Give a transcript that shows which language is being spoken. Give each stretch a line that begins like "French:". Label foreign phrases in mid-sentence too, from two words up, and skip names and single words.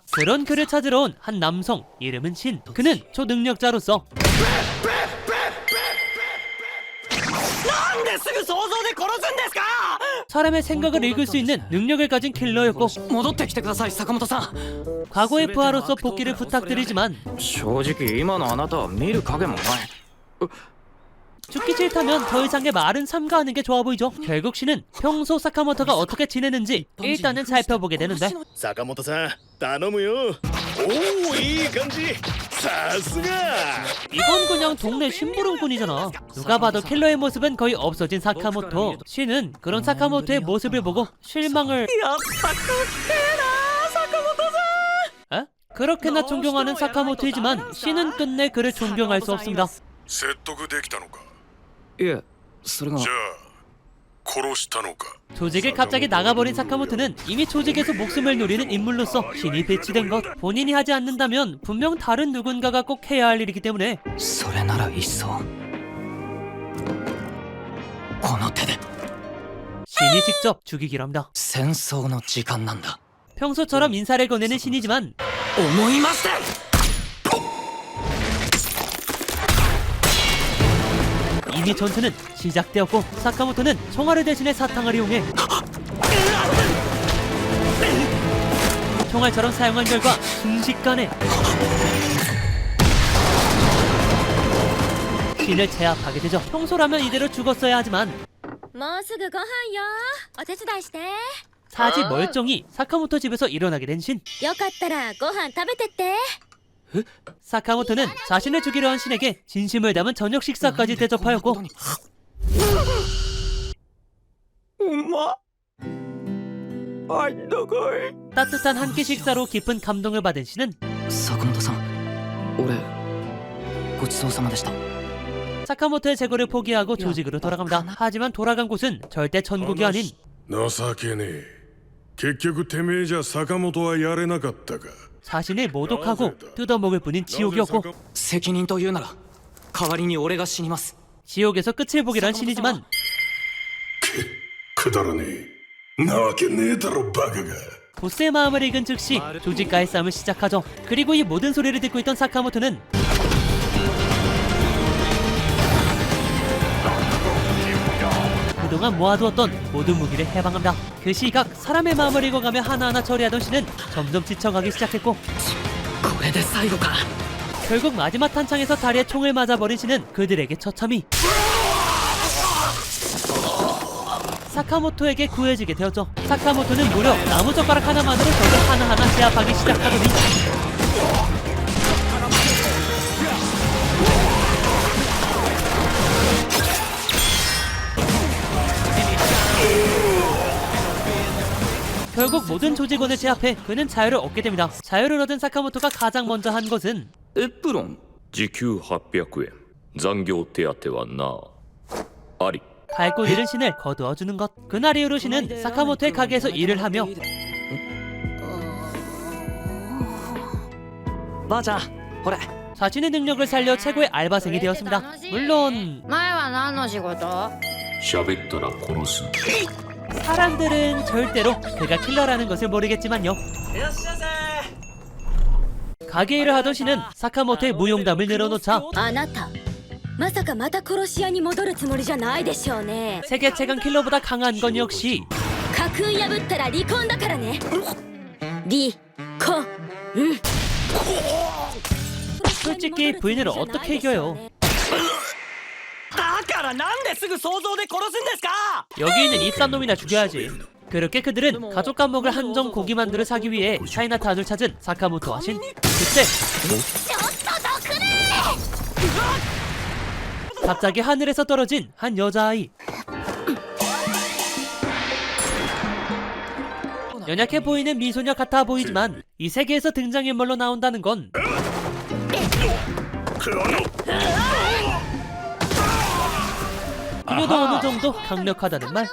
Korean: 그런 그를 찾으러 온 한 남성, 이름은 신. 그는 초능력자로서 사람의 생각을 읽을 수 있는 능력을 가진 킬러였고 과거의 부하로서 복귀를 부탁드리지만
Japanese: 正直今のあなたは見る影もない
Korean: 죽기 싫다면 더 이상의 말은 삼가하는 게 좋아 보이죠. 결국 신은 평소 사카모토가 어떻게 지내는지 일단은 살펴보게 되는데
Japanese: 坂本さん頼むよおおいい感じさすが
Korean: 이건 그냥 동네 심부름꾼이잖아. 누가 봐도 킬러의 모습은 거의 없어진 사카모토. 신은 그런 사카모토의 모습을 보고 실망을 에? 그렇게나 존경하는 사카모토이지만 신은 끝내 그를 존경할 수 없습니다.
Japanese: 説得できたのかいえそれがじゃあ殺したのか
Korean: 조직을 갑자기 나가버린 사카모토는 이미 조직에서 목숨을 노리는 인물로서 신이 배치된 것. 본인이 하지 않는다면 분명 다른 누군가가 꼭 해야 할 일이기 때문에
Japanese: それならいっそこの手で
Korean: 신이 직접 죽이기로 합니다.
Japanese: 戦争の時間なんだ
Korean: 평소처럼 인사를 건네는 신이지만
Japanese: 思いまして
Korean: 이미 전투는 시작되었고 사카모토는 총알을 대신해 사탕을 이용해 총알처럼 사용한 결과 순식간에 신을 제압하게 되죠. 평소라면 이대로 죽었어야 하지만
Japanese: もうすぐご飯よ。お手伝いして。
Korean: 사지 멀쩡히 사카모토 집에서 일어나게 된 신.
Japanese: よかったらご飯食べてって。
Korean: 사카모토는 자신을 죽이려 한 신에게 진심을 담은 저녁 식사까지 대접하였고 따뜻한 한 끼 식사로 깊은 감동을 받은 신은
Japanese: 坂本さん俺ごちそうさまでした
Korean: 사카모토의 제거를 포기하고 조직으로 돌아갑니다. 하지만 돌아간 곳은 절대 천국이 아닌
Japanese: 情けねえ結局てめえじゃ坂本はやれなかったか
Korean: 자신을 모독하고 뜯어먹을 뿐인 지옥이었고
Japanese: 責任というなら代わりに俺が死にます
Korean: 지옥에서 끝을 보기란 신이지만
Japanese: くだらねえなわけねえだろバカが
Korean: 보스의 마음을 읽은 즉시 조직과의 싸움을 시작하죠. 그리고 이 모든 소리를 듣고 있던 사카모토는 그동안 모아두었던 모든 무기를 해방합니다. 그 시각 사람의 마음을 읽어가며 하나하나 처리하던 신은 점점 지쳐가기 시작했고
Japanese: これで最後か
Korean: 결국 마지막 탄창에서 다리에 총을 맞아버린 신은 그들에게 처참히 사카모토에게 구해지게 되었죠. 사카모토는 무려 나무젓가락 하나만으로 적을 하나하나 제압하기 시작하더니 결국 모든 조직원을 제압해 그는 자유를 얻게 됩니다. 자유를 얻은 사카모토가 가장 먼저 한 것은
Japanese: エプロン時給800円残業手当はなあり
Korean: 갈고 잃은 신을 거두어주는 것. 그날 이후로 신은 사카모토의 가게에서 일을 하며
Japanese: ばあちゃんほれ
Korean: 자신의 능력을 살려 최고의 알바생이 되었습니다. 물론
Japanese: 前は何の仕事？喋ったら殺す
Korean: 사람들은 절대로 그가 킬러라는 것을 모르겠지만요. 가게 일을 하던 신은 사카모토의 무용담을 늘어놓자
Japanese: あなた、まさかまた殺し屋に戻るつもりじゃないでしょうね。
Korean: 세계 최강 킬러보다 강한 건 역시
Japanese: 家訓破ったら離婚だからね。離婚。
Korean: 솔직히 부인을 어떻게 이겨요?
Japanese: だからなんですぐ想像で殺すんですか
Korean: 여기 있는 입산 놈이나 죽여야지. 그렇게 그들은 가족 감목을 한정 고기 만두를 사기 위해 차이나타운을 찾은 사카모토 하신. 그때 갑자기 하늘에서 떨어진 한 여자아이. 연약해 보이는 미소녀 같아 보이지만 이 세계에서 등장인물로 나온다는 건 그녀도 어느 정도 강력하다는 말.